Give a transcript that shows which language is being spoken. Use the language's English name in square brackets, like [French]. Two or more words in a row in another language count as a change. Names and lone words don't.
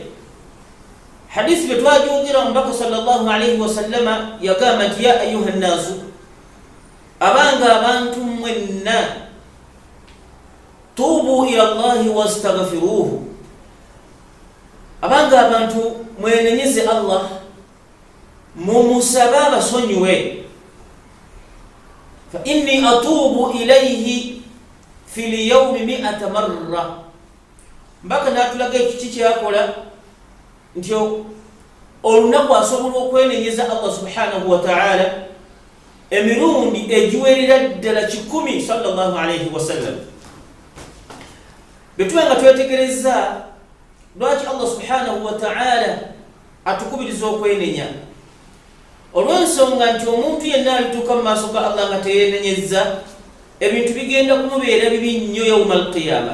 [Ganda] Hadisi betwajogira omubaka [Arabic] صلى الله عليه وسلم [Ganda] yagamba nti [Arabic] يا أيها الناس, [Ganda] abanga abantu mwenna [Arabic] توبوا إلى الله واستغفروه, [Ganda] abanga abantu mwenenyeze Allah mumusabe abasonyiwe. [Arabic] فإني أتوب إليه في اليوم 100 مرة. [Ganda] Mbaka natulaga ekiki kyakola nti olunaku asobola okwenenyeza Allah [Arabic] سبحانه وتعالى [Ganda] emirundi egiwerera ddala 100 [Arabic] صلى الله عليه وسلم. [Ganda] Betuwenga twetegereza lwaki Allah [Arabic] سبحانه وتعالى [Ganda] atukubiriza okwenenya. Olw'ensonga nti omuntu yenna alituuka mu maaso ga Allah nga teyenenyezza, ebintu bigenda kumubeera bibi nnyo [Arabic] يوم القيامة.